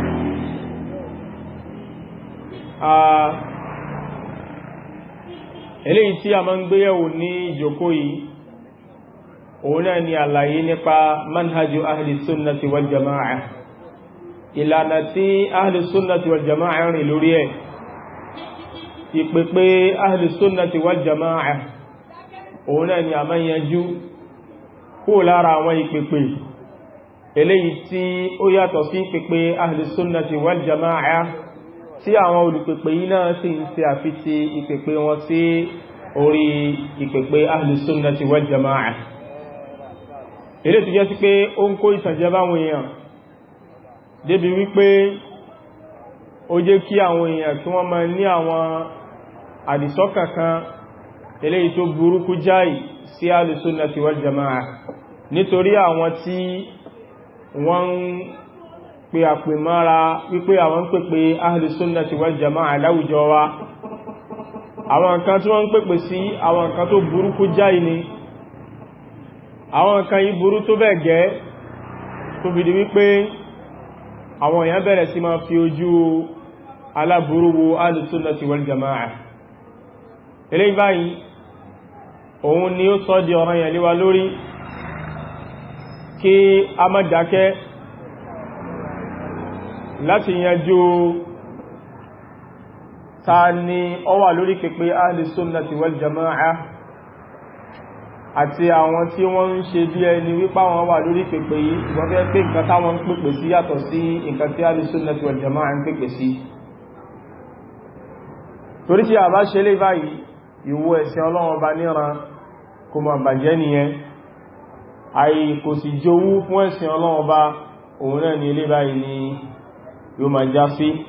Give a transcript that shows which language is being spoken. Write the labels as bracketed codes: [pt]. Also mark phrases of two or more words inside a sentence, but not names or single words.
[yo] Eléyìí tí a máa ń gbéyẹ̀wò ní ìjókòó yìí òun náà ni àlàyé nípa [ar] منهج أهل السنة والجماعة, [yo] ìlànà tí [ar] أهل السنة والجماعة [yo] rìn lórí ẹ̀, ìpèpè [ar] أهل السنة والجماعة [yo] òun náà ni a máa yanjú kó lára àwọn ìpèpè eléyìí tí ó yàtọ̀ sí ìpèpè [ar] أهل السنة والجماعة [yo] tí àwọn olùpèpè yìí náà sì ń ṣe àfitì ìpèpè wọn sí orí ìpèpè [ar] أهل السنة والجماعة. [yo] Ilé tó jẹ́ sí pé ó ń kó ìtànjẹ báwọn èèyàn débi wípé ó jẹ́ kí àwọn èèyàn tí wọ́n máa ní àwọn àdìsọ́kàn kan eléyìí tó burúkú jáì sí [ar] أهل السنة والجماعة, [yo] nítorí àwọn tí wọ́n ń pè àpè mára wípé àwọn ń pèpè [ar] أهل السنة والجماعة [yo] láwùjọ wa, àwọn nǹkan tí wọ́n ń pèpè sí àwọn nǹkan tó burúkú jáì ni, àwọn nǹkan yìí burú tó bẹ́ẹ̀ gẹ́ tó fi di wípé àwọn èèyàn bẹ̀rẹ̀ sí máa fi ojú aláburú wo [ar] أهل السنة والجماعة. [yo] Eléyìí báyìí òun ni ó sọ di ọ̀ranyàn lé wa lórí kí a má dákẹ́ láti yanjú ta ni ó wà lórí pèpè [ar] أهل السنة والجماعة [yo] àti àwọn tí wọ́n ń ṣe bí ẹni wípá wọn wà lórí pèpè yìí ìwọ́n fẹ́ pé nǹkan táwọn ń pèpè sí yàtọ̀ sí nǹkan tí [ar] أهل السنة والجماعة [yo] ń pèpè sí. Torí tí a bá ṣe lé báyìí ìwọ ẹ̀sìn Ọlọ́run bá níran kò mọ̀ bàjẹ́ nìyẹn, àì kò sì jowú fún ẹ̀sìn Ọlọ́run bá òun náà ní ilé báyìí ni yóò máa já sí.